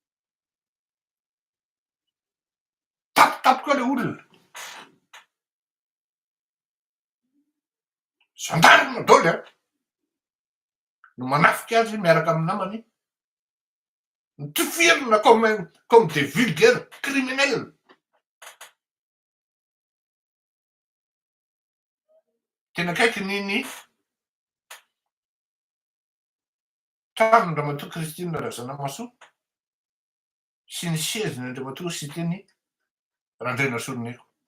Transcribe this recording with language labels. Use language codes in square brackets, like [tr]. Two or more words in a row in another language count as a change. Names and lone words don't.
[mg] Tapotapoka le olona. Gendarme daholo a no manafika azy miaraka amin'ny namany nitifirina [fr] comme des vulgaires criminels. [mg] Tena akaiky niny tranon'Andriamatoa Christine Razanamahasoa sy ny sezin'Andriamatoa sy teny Randrena Soroneko.